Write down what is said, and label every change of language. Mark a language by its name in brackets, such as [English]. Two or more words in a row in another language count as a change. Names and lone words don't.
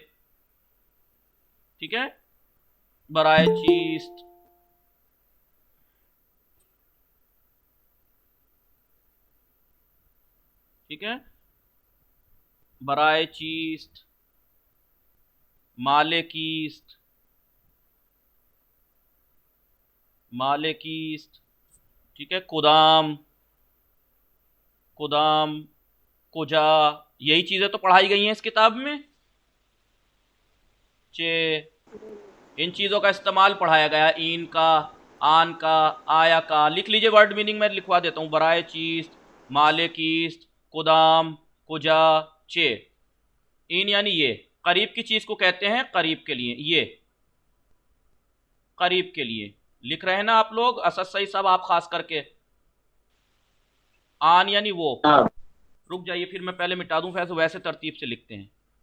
[Hindi] ठीक है, [Persian] برای چیست, [Hindi] ठीक है, [Persian] برای چیست, مال کیست، مال کیست, [Hindi] ठीक है, [Persian] کدام، کدام، کجا, [Hindi] यही चीज़ें तो पढ़ाई गई हैं इस किताब में, चे, इन चीज़ों का इस्तेमाल पढ़ाया गया, इन का, आन का, आया का, लिख लीजिए [English] word meaning [Hindi] मैं लिखवा देता हूँ, [Persian] برای چیست، مال کیست، کدام، کجا، چه, [Hindi] इन यानी ये, करीब की चीज़ को कहते हैं करीब के लिए, ये करीब के लिए, लिख रहे हैं ना आप लोग, असद सही सब आप खास करके, आन यानी वो, रुक जाइए फिर मैं पहले मिटा दूं, वैसे तरतीब से लिखते हैं